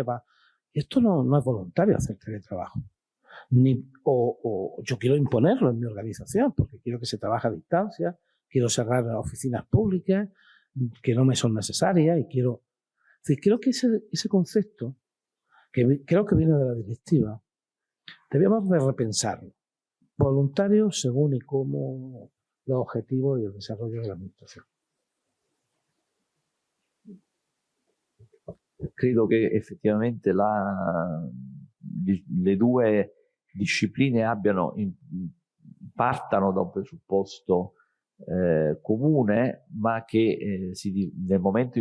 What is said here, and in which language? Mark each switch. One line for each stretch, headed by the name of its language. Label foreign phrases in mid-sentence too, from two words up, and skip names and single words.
Spanish: Esto no es voluntario hacer teletrabajo. O yo quiero imponerlo en mi organización porque quiero que se trabaje a distancia, quiero cerrar oficinas públicas que no me son necesarias y quiero... Es decir, creo que ese concepto, que creo que viene de la directiva, debíamos de repensarlo. Voluntario según y cómo los objetivos y el desarrollo de la administración.
Italian: Credo che effettivamente le due discipline partano da un presupposto comune, ma che nel momento